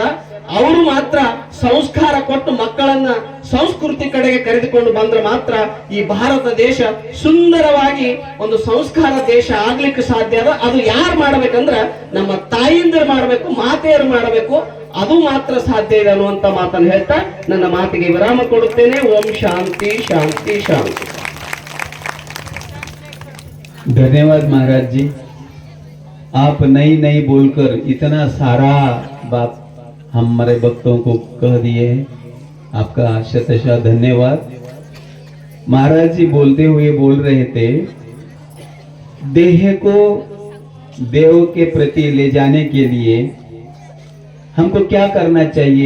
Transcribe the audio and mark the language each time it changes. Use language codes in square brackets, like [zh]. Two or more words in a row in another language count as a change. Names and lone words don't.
[kn] ಅವರು ಮಾತ್ರ ಸಂಸ್ಕಾರ ಕೊಟ್ಟು ಮಕ್ಕಳನ್ನ ಸಂಸ್ಕೃತಿ ಕಡೆಗೆ ಕರೆದುಕೊಂಡು ಬಂದ್ರೆ ಮಾತ್ರ ಈ ಭಾರತ ದೇಶ ಸುಂದರವಾಗಿ ಒಂದು ಸಂಸ್ಕಾರ ದೇಶ ಆಗ್ಲಿಕ್ಕೆ ಸಾಧ್ಯ ಅದ. ಅದು ಯಾರು ಮಾಡ್ಬೇಕಂದ್ರ ನಮ್ಮ ತಾಯಿಂದರು ಮಾಡಬೇಕು, ಮಾತೆಯರು ಮಾಡಬೇಕು. ಅದು ಮಾತ್ರ ಸಾಧ್ಯ ಇದೆ ಅನ್ನುವಂತ ಮಾತನ್ನು ಹೇಳ್ತಾ ನನ್ನ ಮಾತಿಗೆ ವಿರಾಮ ಕೊಡುತ್ತೇನೆ. ಓಂ ಶಾಂತಿ ಶಾಂತಿ ಶಾಂತಿ. [hi] धन्यवाद महाराज जी, आप नई नई बोलकर इतना सारा बात हमारे भक्तों को कह दिए हैं। आपका शतशः धन्यवाद। महाराज जी बोलते हुए बोल रहे थे, देह को देव के प्रति ले जाने के लिए हमको क्या करना चाहिए?